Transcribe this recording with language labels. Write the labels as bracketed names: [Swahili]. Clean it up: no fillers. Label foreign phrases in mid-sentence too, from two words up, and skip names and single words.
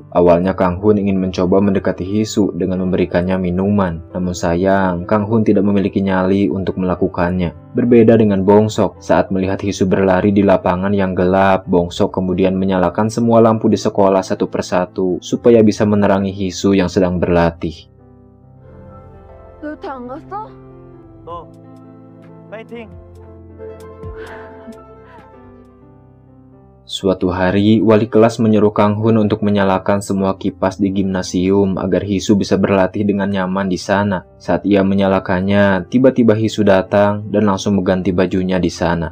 [Indonesian] Awalnya Kang Hun ingin mencoba mendekati Hisu dengan memberikannya minuman. Namun sayang, Kang Hun tidak memiliki nyali untuk melakukannya. Berbeda dengan Bongsok, saat melihat Hisu berlari di lapangan yang gelap, Bongsok kemudian menyalakan semua lampu di sekolah satu persatu supaya bisa menerangi Hisu yang sedang berlatih. [Korean] 너 안 갔어? 너 파이팅! [Indonesian] Suatu hari, wali kelas menyuruh Kang Hun untuk menyalakan semua kipas di gimnasium agar Hisu bisa berlatih dengan nyaman di sana. Saat ia menyalakannya, tiba-tiba Hisu datang dan langsung mengganti bajunya di sana.